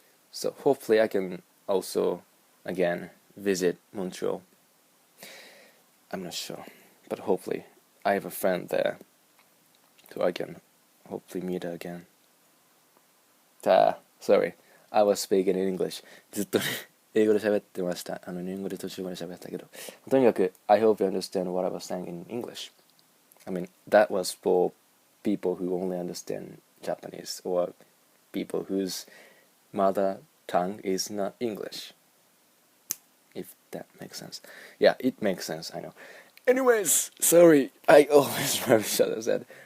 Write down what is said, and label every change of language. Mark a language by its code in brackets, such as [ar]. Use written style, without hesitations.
[en] So hopefully I can also, again, visit Montreal. I'm not sure, but hopefully I have a friend there, so I can hopefully meet her again. Sorry, I was speaking in English. [ja] ずっとね、英語で喋ってました。日本語で途中まで喋ったけど。とにかく、 [en] I hope you understand what I was saying in English. I mean, that was for people who only understand Japanese or people whose mother tongue is not English. If that makes sense. Yeah, it makes sense, I know. Anyways, sorry, I always rubbish as I said.